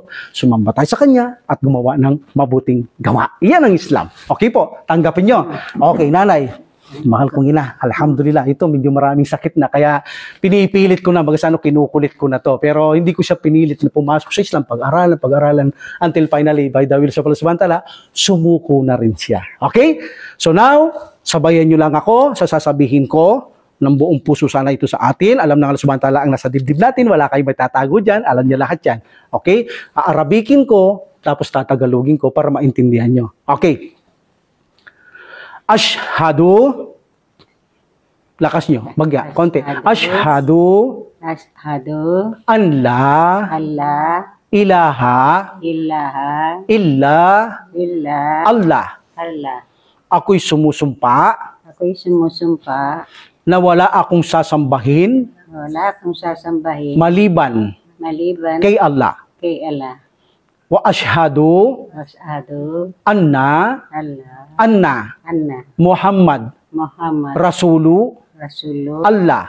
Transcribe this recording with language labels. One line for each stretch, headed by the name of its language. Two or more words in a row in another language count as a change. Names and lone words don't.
Filipino: Sumamba tayo sa kanya at gumawa ng mabuting gawa. Iyan ang Islam. Okay po, tanggapin nyo. Okay, nanay. Mahal kong ina, alhamdulillah, ito medyo maraming sakit na, kaya pinipilit ko na, kinukulit ko na to, pero hindi ko siya pinilit na pumasok sa Islam, pag-aralan,
English: until finally, by the will of Allah
Arabic: سبحانه وتعالى,
Filipino: sumuko na rin siya. Okay? So now, sabayan nyo lang ako sa sasabihin ko, ng buong puso sana ito sa atin, alam ng Allah
Arabic: سبحانه وتعالى
Filipino: ang nasa dibdib natin, wala kayong may tatago dyan, alam niya lahat yan. Okay? Aarabikin ko, tapos tatagalogin ko para maintindihan nyo. Okay? Ashhadu, lakas nyo, bagya, konti.
Arabic: أشهد أن لا إله إلا الله.
Filipino: Ako'y sumusumpa, na wala akong sasambahin, maliban, kay Allah.
Arabic: وأشهد أن محمدا رسول الله.